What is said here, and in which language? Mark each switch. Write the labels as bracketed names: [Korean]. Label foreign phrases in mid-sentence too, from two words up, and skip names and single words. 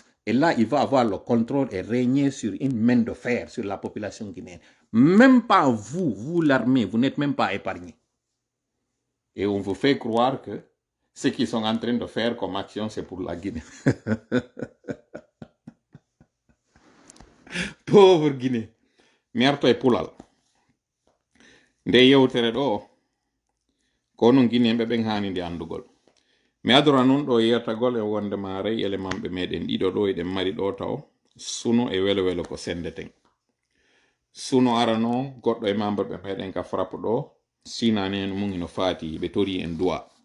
[French] Et là, il va avoir le contrôle et régner sur une main de fer sur la population guinéenne. Même pas vous l'armée, vous n'êtes même pas épargnés. Et on vous fait croire que ce qu'ils sont en train de faire comme action, c'est pour la Guinée. Pauvre Guinée. [Fula] Mi arto e pulal. Nde yewtere ɗo kono Guinéɓe ɓen hani nde andugol. Mi adora nun ɗo yetagol e wonde maray élément ɓe meɗen ɗiɗo ɗo eɗen mari ɗo taw suno e welo welo ko sendeten. Suno arano goɗɗo e membre ɓe meɗen ka frappe ɗo sinani en mum ino faati ɓe tori en duwa.